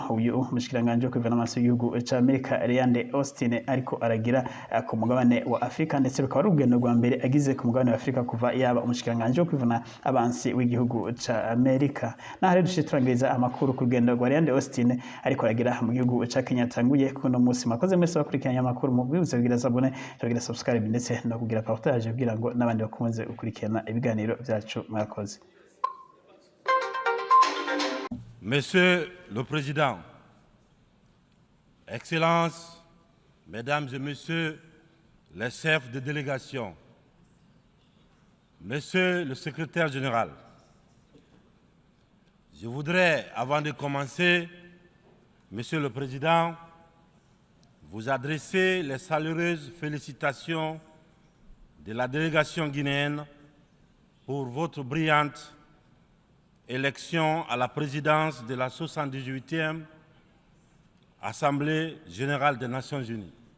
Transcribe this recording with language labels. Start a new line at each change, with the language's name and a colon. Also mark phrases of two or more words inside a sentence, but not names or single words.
Rundi: Uyu mushikiranganje wo kwivana amaso y'igihugu ca Amerika Leand Austin ariko aragira ku mugabane wa Afrika, ndetse rukaba ari urugendo rwa mbere agize ku mugabane wa Afrika kuva yaba umushikiranganje wo kwivana abansi w'igihugu ca Amerika. Naho rero dushitse turangiriza amakuru ku rugendo rwa Leand Austin ariko aragira mu gihugu ca Kenya tanguye kuno musi. Makoze mwese bakurikiranya amakuru mu bwibuze kugira abone, kugira subscribe ndetse no kugira partage kugira ngo n'abandi bakomeze gukurikirana ibiganiro vyacu. Mwakoze.
French: Monsieur le Président, Excellences, Mesdames et Messieurs les chefs de délégation, Monsieur le Secrétaire général, je voudrais, avant de commencer, Monsieur le Président, vous adresser les chaleureuses félicitations de la délégation guinéenne pour votre brillante élection à la présidence de la 78e Assemblée générale des Nations unies.